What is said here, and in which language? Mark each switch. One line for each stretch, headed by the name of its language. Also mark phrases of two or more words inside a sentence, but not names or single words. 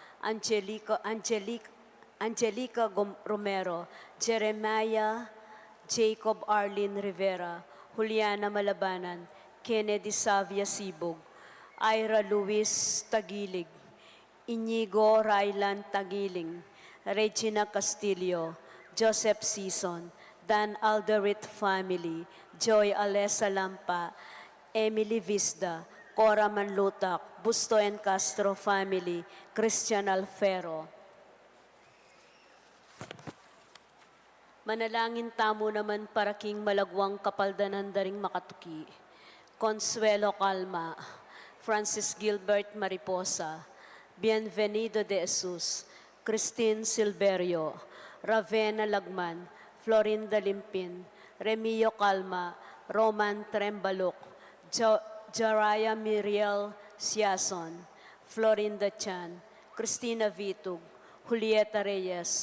Pampanga: Angelica Romero, Jeremiah Jacob Arlene Rivera, Juliana Malabanan, Kennedy Savia Sibog, Ira Luis Tagilig, Inigo Rylan Tagiling, Regina Castillo, Joseph Season, Dan Alderit family, Joy Alessa Lampa, Emily Visda, Cora Manlutak, Busto and Castro family, Christian Alfero. Manalangin tamo naman para king malagwang kapaldanan daring makatuki. Consuelo Calma, Francis Gilbert Mariposa, Bienvenido de Jesus, Christine Silverio, Ravena Lagman, Florinda Limpin, Remio Calma, Roman Trembalok, Jaraya Miriel Siason, Florinda Chan, Cristina Vitug, Julieta Reyes,